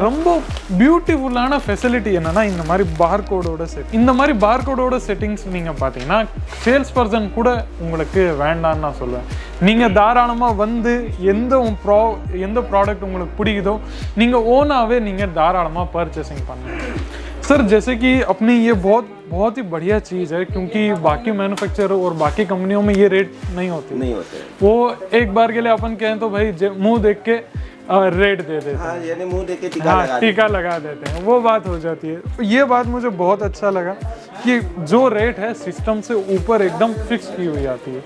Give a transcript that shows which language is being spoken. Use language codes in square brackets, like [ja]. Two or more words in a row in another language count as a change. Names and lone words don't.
[ta] ரொம்ப பியூட்டிஃபுல்லான ஃபெசிலிட்டி என்னென்னா, இந்த மாதிரி பார்கோடோட செட், இந்த மாதிரி பார்கோடோட செட்டிங்ஸ் நீங்கள் பார்த்தீங்கன்னா [en] sales person [ta] கூட உங்களுக்கு வேண்டான்னு நான் சொல்லுவேன். நீங்கள் தாராளமாக வந்து எந்த ப்ராடக்ட் உங்களுக்கு பிடிக்குதோ நீங்கள் ஓனாகவே நீங்கள் தாராளமாக பர்ச்சேசிங் பண்ணுங்கள். [hi] सर जैसे कि अपनी ये बहुत ही बढ़िया चीज़ है, क्योंकि बाकी मैन्युफैक्चरर और बाकी कंपनियों में ये रेट नहीं होते। वो एक बार के लिए अपन कहें तो भाई मुंह देख के रेट दे देते हैं, यानी मुंह देख के टीका लगा देते हैं, वो बात हो जाती है। ये बात मुझे बहुत अच्छा लगा कि जो रेट है सिस्टम से ऊपर एकदम फिक्स की हुई आती है।